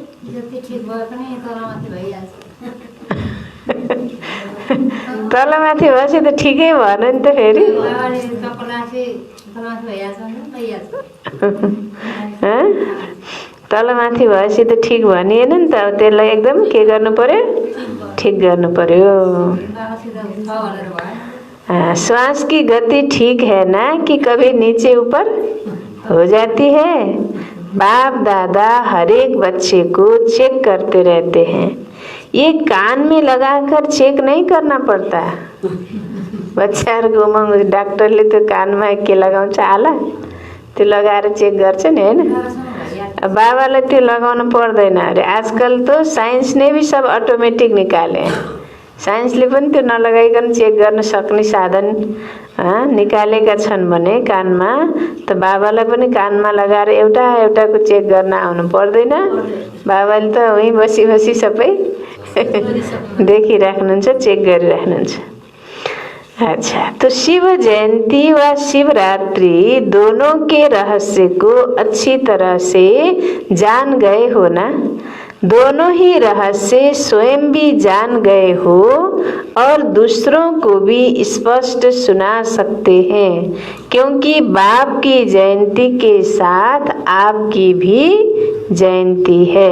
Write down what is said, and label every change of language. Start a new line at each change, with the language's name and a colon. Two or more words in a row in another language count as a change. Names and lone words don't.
Nepali: तलमाथि भएपछि त ठिकै भएन नि त फेरि। तलमाथि भएपछि त ठिक भनिएन नि त। त्यसलाई एकदम के गर्नु पर्यो, ठीक गर्नु पर्यो।
Hindi: श्वास की गति ठीक है ना कि कभी नीचे ऊपर हो जाती है। बाप दादा हर एक बच्चे को चेक करते रहते हैं। ये कान में लगाकर चेक नहीं करना पड़ता।
Nepali: बच्चाहरूको उमंग डाक्टरले त्यो कानमा के लगाउँछ आला, त्यो लगाएर चेक गर्छ नि हैन। बाबालाई त्यो लगाउन पर्दैन अरे।
Hindi: आजकल तो साइंस ने भी सब ऑटोमेटिक निकाले।
Nepali: साइंसले पनि त्यो नलगाइकन चेक गर्न सक्ने साधन निकालेका छन् भने कानमा। त बाबालाई पनि कानमा लगाएर एउटा एउटाको चेक गर्न आउनु पर्दैन। बाबाले त वहीँ बसी बसी सबै देखिराख्नुहुन्छ, चेक गरिराख्नुहुन्छ।
Hindi: अच्छा, तो शिव जयंती व शिवरात्रि दोनों के रहस्य को अच्छी तरह से जान गए हो ना। दोनों ही रहस्य स्वयं भी जान गए हो और दूसरों को भी स्पष्ट सुना सकते हैं, क्योंकि बाप की जयंती के साथ आपकी भी जयंती है।